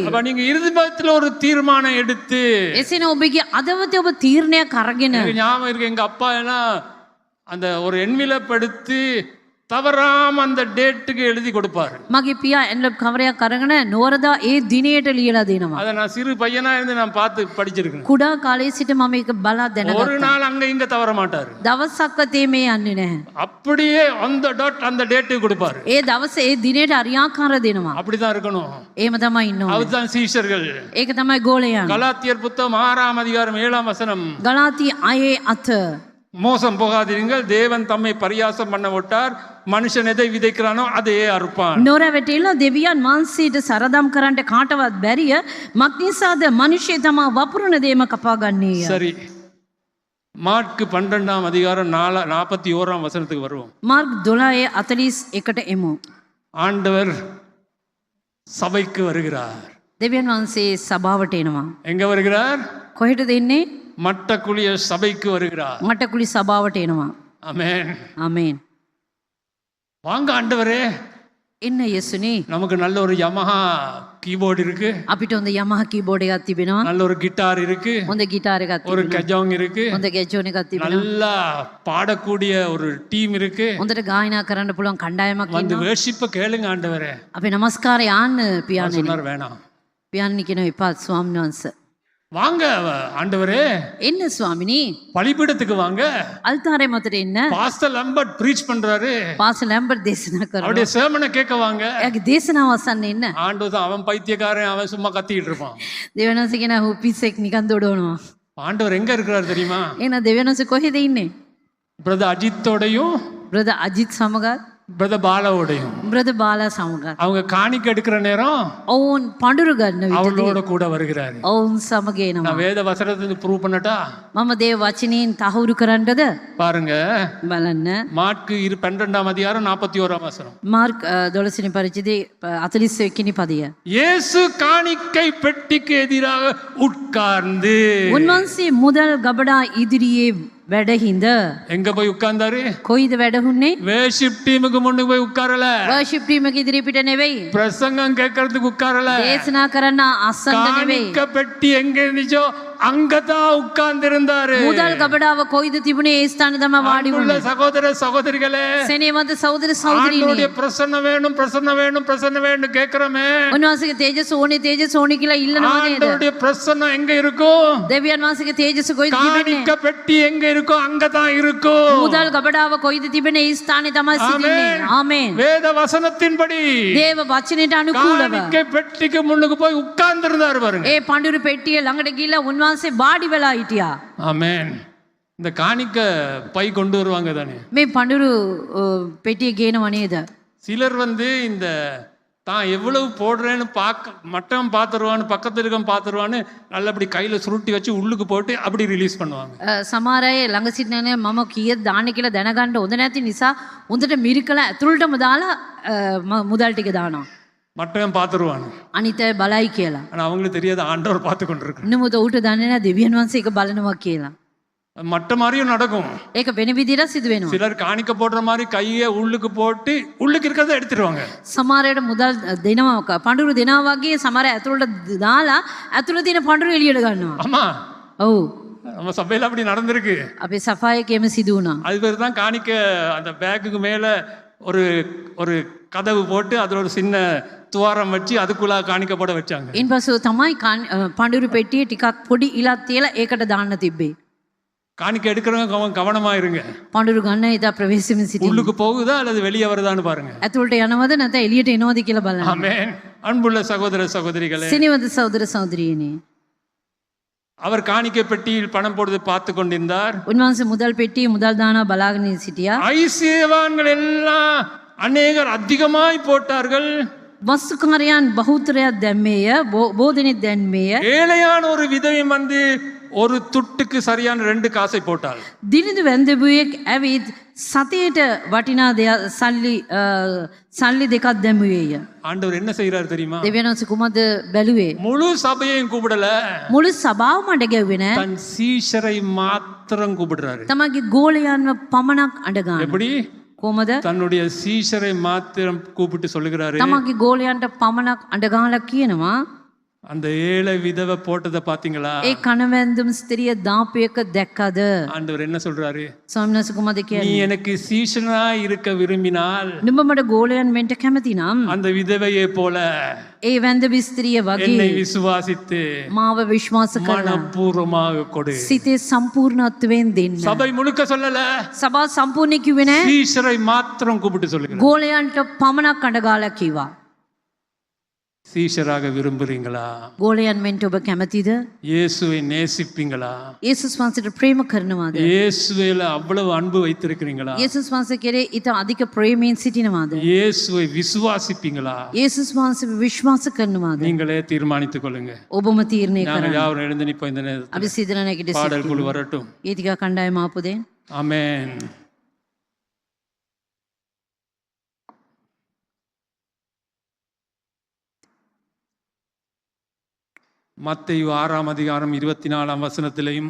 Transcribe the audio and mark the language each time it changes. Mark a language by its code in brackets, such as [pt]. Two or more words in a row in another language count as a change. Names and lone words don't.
[ta] அப்ப நீங்க இருதயத்துல ஒரு தீர்மானம் எடுத்து, [si] එසේන ඔබගේ අදවත ඔබ තීරණයක් අරගෙන [ta] எனக்கு ஞாபகம் இருக்கு, எங்க அப்பா எல்லாம் அந்த ஒரு என்விலப் எடுத்து தவறாம அந்த டேட்டுக்கு எழுதி கொடுப்பாரு. [si] මගේ පියා එන්වලප් කවරයක් අරගෙන නෝරදා ඒ දිනයට ලියලා දෙනවා. [ta] அதை நான் சிறு பையனா இருந்து நான் பார்த்து படிச்சிருக்கேன். [si] කුඩා කාලේ සිට මම ඒක බලා [ta] ஒரு [si] දැනගත්තා. [ta] நாள் அங்க இங்க தவற மாட்டாரு. [si] දවසක්වත් මේ යන්නේ නැහැ. [ta] அப்படியே அந்த டாட் அந்த டேட்டுக்கு கொடுப்பாரு. [si] ඒ දවසේ ඒ දිනයට අරියාකාර දෙනවා. [ta] அப்படிதான் இருக்கணும். [si] එහෙම තමයි ඉන්න ඕනේ. [ta] அதுதான் சீஷர்கள். [si] ඒක තමයි ගෝලයන්. [ta] கலாத்தியர் புத்தகம் 6ஆம் அதிகாரம் 7ஆம் வசனம். [si] ගලාති 6:8 [ta] மோசம் போகாதீர்கள், தேவன் தம்மை பரியாசம் பண்ண விட்டார், மனுஷன் எதை விதைக்கிறானோ அதையே அறுப்பான். [si] නොරැවටිලා දෙවියන් වහන්සේට සරදම් කරන්නට කාටවත් බැරිය. මක්නිසාද මනුෂ්‍ය තමා වපුරන දේම කපා ගන්නේය. [ta] சரி, மார்க்கு 12ஆம் அதிகாரம் 41ஆம் வசனத்துக்கு வருவோம். [si] මාර්ක් 12:41ට එමු. [ta] ஆண்டவர் சபைக்கு வருகிறார். [si] දෙවියන් වහන්සේ සභාවට එනවා. [ta] எங்க வருகிறார்? [si] කොහෙටද එන්නේ? [ta] மட்டக்குழிய சபைக்கு வருகிறார். [si] මටකුලි සභාවට එනවා. [ta] ஆமென். [si] ආමේන්. [ta] வாங்க ஆண்டவரே, [si] එන්න යේසුනේ. [ta] நமக்கு நல்ல ஒரு யமஹா கீபோர்டு இருக்கு, [si] අපිට හොඳ යමහා කීබෝඩ් එකක් තිබෙනවා. [ta] நல்ல ஒரு கிட்டார் இருக்கு, [si] හොඳ ගිටාර් එකක් [ta] ஒரு [si] තිබෙනවා. [ta] கஜாங் இருக்கு, [si] හොඳ ගැජෝන් එකක් තිබෙනවා. [ta] நல்லா பாடக்கூடிய ஒரு டீம் இருக்கு. [si] හොඳට ගායනා කරන්න පුළුවන් කණ්ඩායමක් [ta] வந்து [si] ඉන්නවා. [ta] வேர்ஷிப்ப கேளுங்க ஆண்டவரே. [si] අපි නමස්කාරය ආන්න [ta] அவர் [si] පියාණෙනි. [ta] சொன்னார் வேணாம். [si] පියාණනි කියන එපා ස්වාමීන් වහන්සේ. [ta] வாங்க ஆண்டவரே, [si] එන්න ස්වාමිනී [ta] பலிபீடத்துக்கு வாங்க. [si] අල්තාරය මතට එන්න. [ta] பாஸ்டர் லம்பர்ட் ப்ரீச் பண்றாரு, [si] පාසල් ලැම්බර්ට් දේශනා කරනවා. [ta] அவருடைய சேமனை கேட்க வாங்க. [si] එයාගේ දේශනාව අසන්න එන්න. [ta] ஆண்டவர் தான், அவன் பைத்தியக்காரன், அவன் சும்மா கத்திட்டு இருப்பான். [si] දෙවියන් වහන්සේ කියන ඔහු පිස්සෙක් නිකන් දොඩවනවා. [ta] ஆண்டவர் எங்க இருக்கிறாரு தெரியுமா? [si] එහෙනම් දෙවියන් වහන්සේ කොහෙද ඉන්නේ? [ta] பிரதர் அஜித்தோடையும் [si] බ්‍රදර් අජිත් සමගත් [ta] பிரதர் பாலாவோடையும். [si] බ්‍රදර් බාලා සමගත්. [ta] அவங்க காணிக்க எடுக்கிற நேரம் [si] ඔවුන් පඳුරු ගන්න විට [ta] அவளோட கூட வருகிறாரு. [si] ඔවුන් සමග එනවා. [ta] நான் வேத வசனத்தை ப்ரூவ் பண்ணட்டா? [si] මම දේව වචනයෙන් තහවුරු කරන්නද? [ta] பாருங்க, [si] බලන්න. [ta] மாற்கு 12ஆம் அதிகாரம் 41ஆம் வசனம். [si] මාර්ක් 12 වෙනි පරිච්ඡේදයේ 41 වෙනි පදය. [ta] இயேசு காணிக்கை பெட்டிக்கு எதிராக உட்கார்ந்து. [si] උන්වහන්සේ මුදල් ගබඩා ඉදිරියේ වැඩහිඳ. [ta] எங்க போய் உட்கார்ந்தாரு? [si] කොයිද වැඩහුන්නේ? [en] worship team [ta] முன்னுக்கு போய் உட்காரல. [en] worship team [si] එක ඉදිරිය පිට නෙවෙයි. [ta] பிரசங்கம் கேட்கறதுக்கு உட்காரல. [si] දේශනා කරන්න අස්සන්න නෙවෙයි. [ta] காணிக்க பெட்டி எங்க இருந்துச்சோ அங்கதான் உட்கார்ந்து இருந்தாரு. [si] මුදල් ගබඩාව කොයිද තිබුණේ? ඒ ස්ථානේ තමයි වාඩි [ta] அன்புள்ள [si] වුණේ. [ta] சகோதர சகோதரிகளே, [si] සෙනෙහවන්ත සහෝදර සහෝදරියනි. [ta] ஆண்டவருடைய பிரசன்னம் வேணும், பிரசன்னம் வேணும், பிரசன்னம் வேணும் கேக்குறோமே. [si] උන්වහන්සේගේ තේජස ඕනේ කියලා ඉල්ලනවා නේද? [ta] ஆண்டவருடைய பிரசன்னம் எங்க இருக்கும்? [si] දෙවියන් වහන්සේගේ තේජස කොයිද තිබෙන්නේ? [ta] காணிக்க பெட்டி எங்க இருக்கோ அங்கதான் இருக்கும். [si] මුදල් ගබඩාව කොයිද තිබෙන්නේ? ඒ ස්ථානේ තමයි සිටින්නේ. ආමේන්. [ta] வேத வசனத்தின்படி [si] දේව වචනයට අනුකූලව [ta] காணிக்கை பெட்டிக்கு முன்னுக்கு போய் உட்கார்ந்து இருந்தாரு பாருங்க. [si] ඒ පඳුරු පෙට්ටිය ළඟට ගිහිල්ලා උන්වහන්සේ වාඩි වෙලා හිටියා. [ta] ஆமென். இந்த காணிக்க பை கொண்டு வருவாங்க தானே. [si] මේ පඳුරු පෙට්ටිය ගේනව නේද? [ta] சிலர் இந்த தான் எவ்வளவு போடுறேன்னு மட்டம் பார்த்துருவான்னு, பக்கத்துல இருக்க பார்த்துருவான்னு நல்லபடி கையில சுருட்டி வச்சு உள்ளுக்கு போட்டு அப்படி ரிலீஸ் பண்ணுவாங்க. [si] සමහර අය ළඟ සිටින මම කීයද දාන්නේ කියලා දැනගන්න හොඳ නැති නිසා හොඳට මිරිකලා ඇතුළටම දාලා මුදල් ටික දානවා. [ta] மட்டம் பார்த்துருவாங்க. [si] අනිත් අය බලයි කියලා. [ta] ஆனா அவங்களுக்கு தெரியாது ஆண்டவர் பார்த்து கொண்டிருக்காரு. [si] නමුත් ඌට දන්නේ නැහැ දෙවියන් වහන්සේ ඒක බලනවා කියලා. [ta] மட்ட மாதிரியும் நடக்கும். [si] ඒක වෙන විදිහට සිදු වෙනවා. [ta] சிலர் காணிக்க போடுற மாதிரி கையை உள்ளுக்கு போட்டு உள்ளுக்கு இருக்கிறத எடுத்துருவாங்க. [si] සමහරයට මුදල් දෙනවා, පඳුරු දෙනවා වගේ සමහර ඇතුළට දාලා ඇතුළේ තියෙන පඳුරු එළියට ගන්නවා. [ta] ஆமா, [si] ඔව්. [ta] நம்ம சபையில அப்படி நடந்திருக்கு. [si] අපේ සෆායකේම සිදු වුණා. [ta] அது பேர் தான் காணிக்க. அந்த பேக்குக்கு மேல ஒரு ஒரு கதவு போட்டு அதில் ஒரு சின்ன துவாரம் வச்சு அதுக்குள்ள காணிக்க போட வச்சாங்க. [si] ඉන්පසු තමයි පඳුරු පෙට්ටිය ටිකක් පොඩි ඉලක් තියලා ඒකට දාන්න තිබ්බේ. [ta] காணிக்க எடுக்கிறவங்க கவனமா இருங்க. [si] පඳුරු ගන්න එදා ප්‍රවේශමෙන් සිටින්න. [ta] உள்ளுக்கு போகுதா அல்லது வெளியே வருதான்னு பாருங்க. [si] ඇතුළට යනවද නැත්නම් එළියට එනවද කියලා බලන්න. [ta] ஆமென். அன்புள்ள சகோதர சகோதரிகளே, [si] සිනවද සහෝදර සහෝදරියනි. [ta] அவர் காணிக்கை பெட்டியில் பணம் போடுவதை பார்த்து கொண்டிருந்தார். [si] උන්වහන්සේ මුදල් පෙට්ටියේ මුදල් දානවා බලාගෙන සිටියා. [ta] ஐசியவான்கள் எல்லாம் அநேகர் அதிகமாய் போட்டார்கள். [si] වස්තුකාරයන් බහුතරයක් දැම්මේය, බෝධනෙක් දැම්මේය. [ta] ஏழையான ஒரு விதவை ஒரு துட்டுக்கு சரியான 2 காசை போட்டாள். [si] දිනිඳු වැන්දඹුවෙක් ඇවිත් සතියට වටිනා සල්ලි දෙකක් දැම්මුවේය. [ta] ஆண்டவர் என்ன செய்யறாரு தெரியுமா? [si] දෙවියන් වහන්සේ කුමද බැලුවේ? [ta] முழு சபையையும் கூப்பிடல, [si] මුළු සභාවම අඬ ගැව්වේ නෑ. [ta] தன் சீஷரை மாத்திரம் கூப்பிடுறாரு. [si] තමගේ ගෝලයන්ව පමණක් අඬ ගන්නවා. [ta] எப்படி? [si] කොහමද? [ta] தன்னுடைய சீஷரை மாத்திரம் கூப்பிட்டு சொல்லுகிறாரு. [si] තමගේ ගෝලයන්ට පමණක් අඬ ගහලා කියනවා, [ta] அந்த ஏழை விதவை போட்டதை பாத்தீங்களா? [si] ඒ කණවැන්දුම් ස්ත්‍රිය දාපු එක දැක්කද? [ta] ஆண்டவர் என்ன சொல்றாரு? [si] ස්වාමීන් වහන්සේ කුමද [ta] நீ [si] කියන්නේ? [ta] எனக்கு சீஷனா இருக்க விரும்பினால் [si] නුඹ මට ගෝලයන් වෙන්න කැමති නම් [ta] அந்த விதவையை போல [si] ඒ වැන්දඹ ස්ත්‍රිය [ta] என்னை [si] වගේ [ta] விசுவாசித்து [si] මාව විශ්වාස කරලා [ta] மனப்பூர்வமாக கொடு. [si] සිතේ සම්පූර්ණත්වයෙන් දෙන්න. [ta] சபை முழுக்க சொல்லல, [si] සභාව සම්පූර්ණ කිව්වේ නෑ. [ta] சீஷரை மாத்திரம் கூப்பிட்டு சொல்லுங்க. [si] ගෝලයන්ට පමණක් අඬ ගාලා කිව්වා. [ta] சீஷராக விரும்புறீங்களா? [si] ගෝලයන් වෙන්න ඔබ කැමතිද? [ta] இயேசுவை நேசிப்பீங்களா? [si] යේසුස් වහන්සේට ප්‍රේම කරනවාද? [ta] இயேசுவில அவ்வளவு அன்பு வைத்திருக்கிறீங்களா? [si] යේසුස් වහන්සේ කෙරේ ඊට අධික ප්‍රේමයෙන් සිටිනවාද? [ta] இயேசுவை விசுவாசிப்பீங்களா? [si] යේසුස් වහන්සේ විශ්වාස කරනවාද? [ta] நீங்களே தீர்மானித்துக் கொள்ளுங்க. [si] ඔබම තීරණය [ta] நாங்கள் [si] කරන්න. [ta] யாரும் எழுந்து நிற்போம் இந்த நேரத்தில். [si] අපි සිතන නැගිට [ta] பாடல் [si] සිටිමු. [ta] குழு வரட்டும். [si] ගීතිකා කණ්ඩායම ආපු දෙන්. [ta] ஆமென். மத்தேயு 6ஆம் அதிகாரம் 24ஆம் வசனத்திலேயும்,